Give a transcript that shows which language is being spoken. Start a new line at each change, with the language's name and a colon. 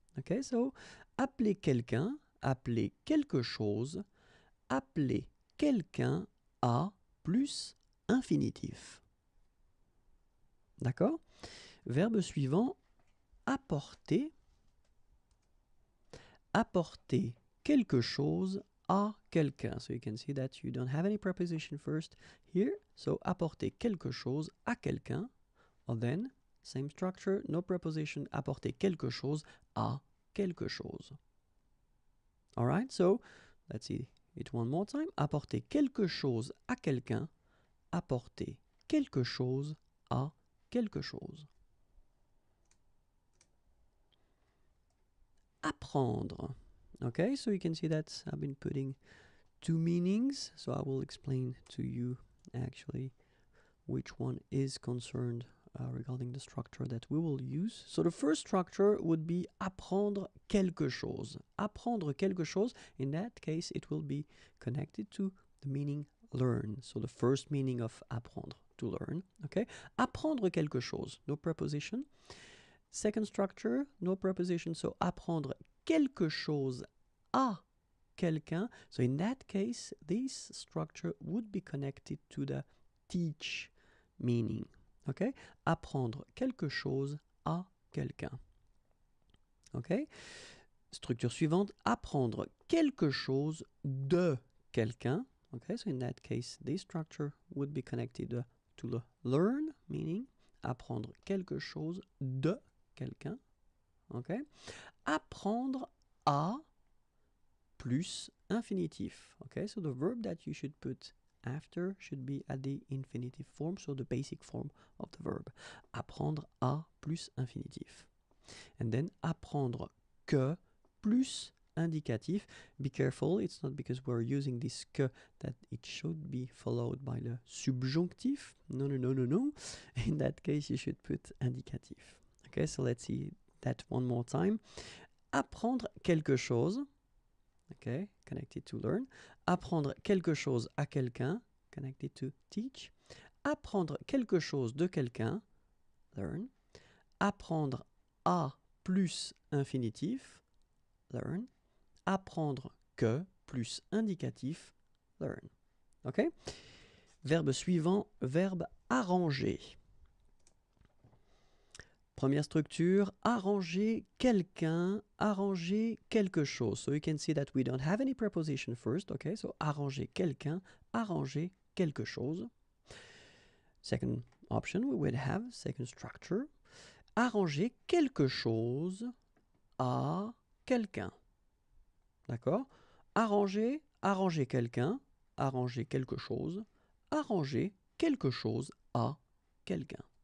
French: Okay, so appeler quelqu'un, appeler quelque chose, appeler quelqu'un à plus infinitif. D'accord? Verbe suivant, apporter. Apporter quelque chose à quelqu'un.
English: So you can see that you don't have any preposition first here.
French: So apporter quelque chose à quelqu'un. Or then, same structure, no preposition, apporter quelque chose à quelque chose.
English: Alright, so let's see it one more time.
French: Apporter quelque chose à quelqu'un. Apporter quelque chose à quelque chose. Apprendre.
English: Okay, so you can see that I've been putting two meanings. So I will explain to you actually which one is concerned regarding the structure that we will use. So the first structure would be apprendre quelque chose. Apprendre quelque chose, in that case, it will be connected to the meaning learn. So the first meaning of apprendre, to learn. Okay? Apprendre quelque chose, no preposition. Second structure, no preposition.
French: So apprendre quelque chose à quelqu'un.
English: So in that case, this structure would be connected to the teach meaning. Okay?
French: Apprendre quelque chose à quelqu'un. Okay? Structure suivante, apprendre quelque chose de quelqu'un.
English: Okay, so in that case, this structure would be connected to the learn meaning.
French: Apprendre quelque chose de quelqu'un. Okay? Apprendre à plus infinitif.
English: Okay, so the verb that you should put after should be at the infinitive form, so the basic form of the verb.
French: Apprendre à plus infinitif. And then apprendre que plus indicatif.
English: Be careful, it's not because we're using this que that it should be followed by the subjunctif. No. In that case, you should put indicatif. Okay, so let's see that one more time.
French: Apprendre quelque chose.
English: Okay, connected to learn.
French: Apprendre quelque chose à quelqu'un, connected to teach. Apprendre quelque chose de quelqu'un, learn. Apprendre à plus infinitif, learn. Apprendre que plus indicatif, learn. Okay? Verbe suivant, verbe arranger. Première structure, arranger quelqu'un, arranger quelque chose.
English: So you can see that we don't have any preposition first, okay?
French: So arranger quelqu'un, arranger quelque chose.
English: Second option, we would have, second structure, arranger quelque chose à quelqu'un. D'accord?
French: Arranger, arranger quelqu'un, arranger quelque chose, arranger quelque chose à quelqu'un.